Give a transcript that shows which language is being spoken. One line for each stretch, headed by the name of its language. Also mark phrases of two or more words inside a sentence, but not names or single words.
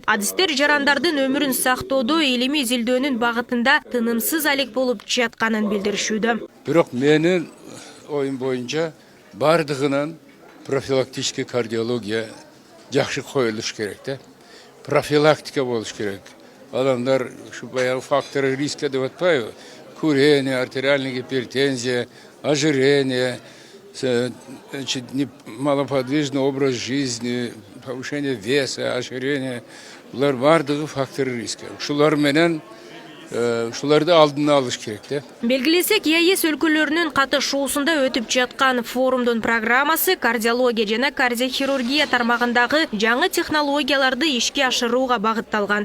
Kyrgyz: Адистер жарандардын өмүрүн сактоодо илимий изилдөөнүн багытында тынымсыз алек болуп жатканын билдиришүүдө. Бирок менин оюм боюнча бардыгынан
Russian: профилактический кардиология
Kyrgyz: жакшы коюлуш керек да. Профилактика болуш керек. Адамдар ушу баягы
Russian: факторы риска
Kyrgyz: деп атпайбы?
Russian: Курение, артериальная гипертензия, ожирение, малоподвижный образ жизни, повышение веса, ожирение.
Kyrgyz: Булар бардыгы
Russian: факторы риска.
Kyrgyz: Ушулар менен ушуларды алдын алыш керек да. Белгилесек, ЕС өлкөлөрүнүн катышуусунда өтүп жаткан форумдун программасы кардиология жана кардиохирургия тармагындагы жаңы технологияларды ишке ашырууга багытталган.